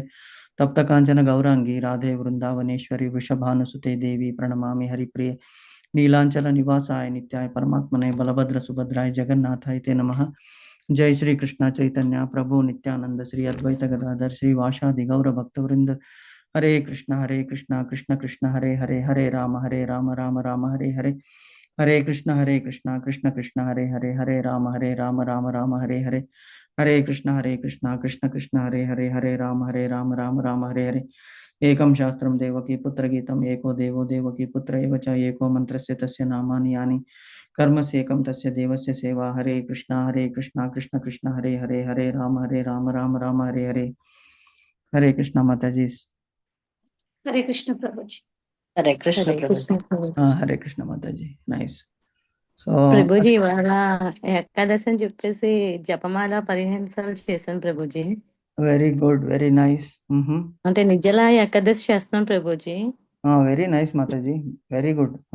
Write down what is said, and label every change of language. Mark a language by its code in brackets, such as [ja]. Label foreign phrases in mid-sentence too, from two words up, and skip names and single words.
[sa] तप्त कांचन गौरांगी राधे वृंदावनेश्वरी वृषभानुसुते देवी प्रणमामि हरिप्रिये नीलांचल निवासाय नित्याय परमात्मने बलभद्र सुभद्राय जगन्नाथाय ते नमः। जय श्री कृष्ण चैतन्य प्रभु नित्यानंद श्री अद्वैत गदाधर श्री वासादि गौर भक्तवृंद हरे कृष्ण कृष्ण कृष्ण हरे हरे हरे राम राम राम हरे हरे हरे कृष्ण कृष्ण कृष्ण हरे हरे राम हरे हरे हरे कृष्ण कृष्ण कृष्ण हरे राम राम हरे हरे। एकं शास्त्रं देवकी पुत्रगीतम् एको देवो देवकी पुत्र एव च एको मन्त्रस्य तस्य नामानि यानि कर्मस्येकं तस्य देवस्य सेवा। हरे कृष्णा कृष्ण कृष्ण हरे राम राम हरे हरे। [hi] हरे कृष्णा माता जी। हरे कृष्ण प्रभु जी। [te] హరే కృష్ణ [hi] हरे [te] ప్రభు. [hi] कृष्ण प्रभु जी। [te] హరే కృష్ణ మాతాజీ నైస్. సో ప్రభుజీ ఇవాళ ఏకాదశి అని చెప్పేసి జపమాల 15 సార్లు చేశాను ప్రభుజీ. [en] very good very nice. [te] అంటే నిజలా ఏకాదశి చేస్తున్నాను ప్రభుజీ. [en] very nice మాతాజీ very good.